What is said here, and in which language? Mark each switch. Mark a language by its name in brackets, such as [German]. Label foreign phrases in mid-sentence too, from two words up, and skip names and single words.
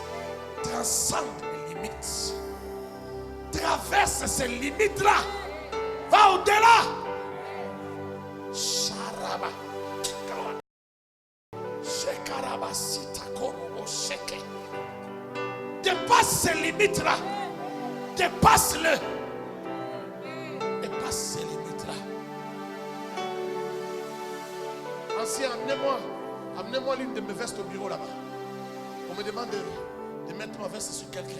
[French] Transcende les limites. Traverse ces limites-là. Va au-delà. Sharaba. Shekaraba sitakorobo sheke. Dépasse ces limites-là. Dépasse-le. Dépasse ces limites-là. Ancien, amenez-moi l'une de mes vestes au bureau là-bas. On me demande de mettre ma veste sur quelqu'un.